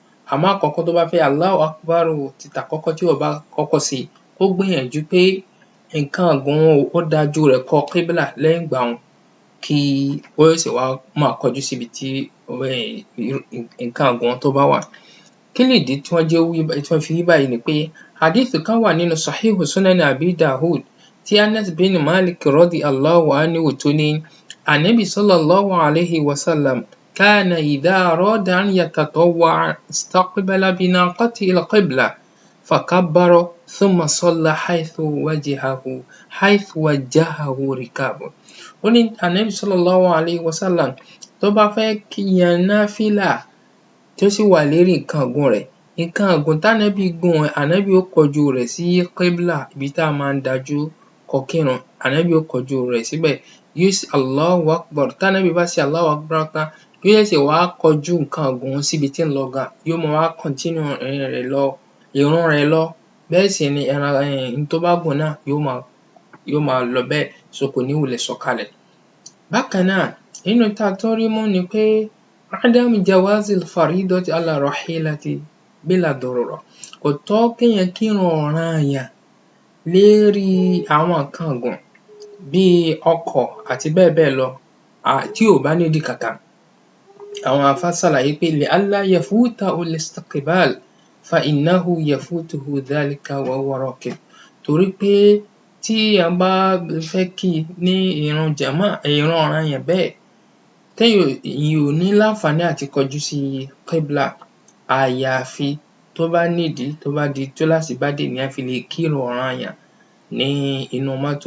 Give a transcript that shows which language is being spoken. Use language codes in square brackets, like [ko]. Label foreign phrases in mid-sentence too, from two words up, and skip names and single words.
[yo] Àmọ́ àkọ́kọ́ tó bá fẹ́ [ar] الله أكبر [yo] ti tàkọ́kọ́ tí wọ́n bá kọ́kọ́ ṣe kó gbìyànjú pé nǹkan ọ̀gùn ó dájú rẹ̀ kọ kíbla lẹ́yìn ìgbà un kí ó ṣẹ̀ṣẹ̀ wá máa kọjú síbi tí nǹkan ọ̀gùn tó bá wà. Kí nìdí tí wọ́n fi wí báyìí ni pé hadith kan wà nínú Sahihu Sunan Abi Dawud tí Anas bin Malik [ar] رضي الله عنه [yo] tó ní Ànábì [ar] صلى الله عليه وسلم كان إذا أراد أن يتطوع استقبل بناقته القبلة فكبر ثم صلى حيث وجهه ركابه. [yo] Ó ní Ànábì [ar] صلى الله عليه وسلم [yo] tó bá fẹ́ yan náfílà tó sì wà lérí nǹkan ọ̀gùn rẹ̀, nǹkan ọ̀gùn tánábì gùn Ànábì ó kọjú rẹ̀ sí kíbla ibi tá a máa ń dájú kọ kírun, Ànábì ó kọjú rẹ̀ síbẹ̀ yóò ṣe [ar] الله أكبر. [yo] Tánábì bá ṣe [ar] الله أكبر [yo] tán yóò ṣẹ̀ṣẹ̀ wá kọjú nǹkan ọ̀gùn síbi tí ń lọ gan, yóò máa wá continue ìrun rẹ̀ lọ. Bẹ́ẹ̀ sì ni n tó bá gùn náà yóò máa lọ bẹ́ẹ̀, so kò ní wulẹ̀ sọ̀kalẹ̀. Bákan náà nínú tá a tún rí mú ni pé [ar] عدم جواز الفريضة على الراحلة بلا ضرورة. [yo] Kò tọ́ kéèyàn kírun ọ̀ranyàn lérí àwọn nǹkan ọ̀gùn bíi ọkọ̀ àti bẹ́ẹ̀ bẹ́ẹ̀ lọ tí ò bá nídìí kankan. Àwọn àfáà ṣàlàyé pé [ar] لئلا يفوته الاستقبال فإنه يفوته ذلك وهو راكب. [yo] Torí pé tí èèyàn bá fẹ́ kí ní ìrun ọ̀ranyàn bẹ́ẹ̀ èèyàn ò ní láǹfààní àti kọjú sí kíbla àyàfi tó bá nídìí, tó bá di túláàsì bá dé èèyàn fi lè kírun ọ̀ranyàn ní inú mọ́tò.